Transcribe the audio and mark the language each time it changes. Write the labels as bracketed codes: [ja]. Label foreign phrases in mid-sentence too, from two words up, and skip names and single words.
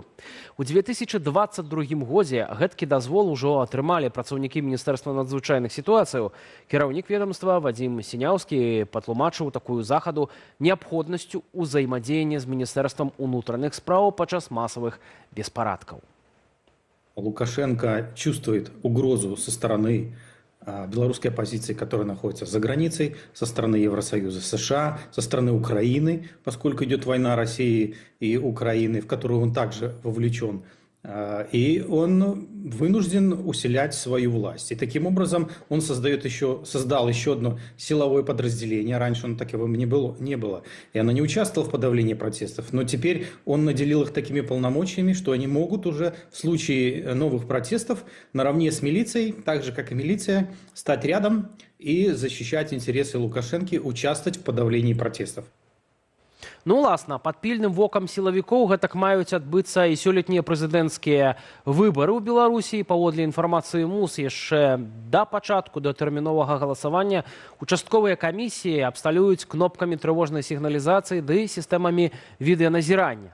[be] У 2022 годзе гэткі дазвол ужо атрымалі працаўнікі Міністэрства надзвычайных сітуацыяў. Кіраўнік ведомства Вадзім Сіняўскі патлумачыў такую захаду неабходнасцю ўзаемадзеяння з Міністэрствам унутраных спраў падчас масавых беспарадкаў. [ru] Лукашенко чувствует угрозу со стороны белорусской оппозиции, которая находится за границей, со стороны Евросоюза, США, со стороны Украины, поскольку идет война России и Украины, в которую он также вовлечен. И он вынужден усилять свою власть. И таким образом он создал еще одно силовое подразделение. Раньше он таковым не было. И оно не участвовало в подавлении протестов. Но теперь он наделил их такими полномочиями, что они могут уже в случае новых протестов наравне с милицией, так же как и милиция, стать рядом и защищать интересы Лукашенко, участвовать в подавлении протестов. [be] Ну, уласна, пад пільным вокам сілавікоў гэтак маюць адбыцца і сёлетнія прэзідэнцкія выбары ў Беларусі. Паводле інфармацыі МУС, яшчэ да пачатку датэрміновага галасавання участковыя камісіі абсталююць кнопкамі трывожнай сігналізацыі ды сістэмамі відэаназірання.